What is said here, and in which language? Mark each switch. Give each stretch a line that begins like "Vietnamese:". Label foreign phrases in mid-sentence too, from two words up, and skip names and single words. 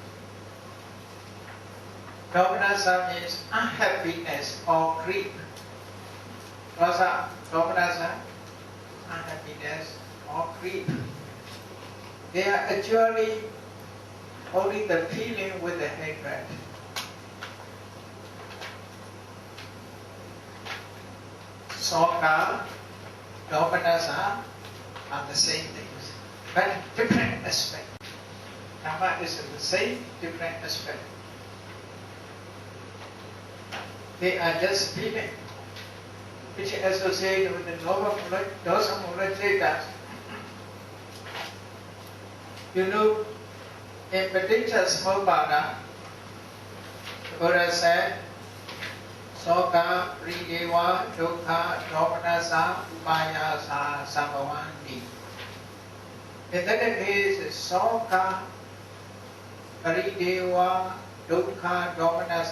English: Domanasa means unhappiness or grief. Domanasa, unhappiness or grief. They are actually only the feeling with the hatred.
Pali: Soka, domanasa
English: are the same things, but different aspect. Dhamma is the same, different aspect. They are just feeling, which is associated with the
Pali: dosa mula cetas.
English: You know, in Paticcasamuppada, the Buddha said,
Pali: Soka, Prideva, Dukkha, Domanasa, Upayasa, Sambhavanti.
English: In that case,
Pali: Soka, Prideva, Dukkha, Domanasa.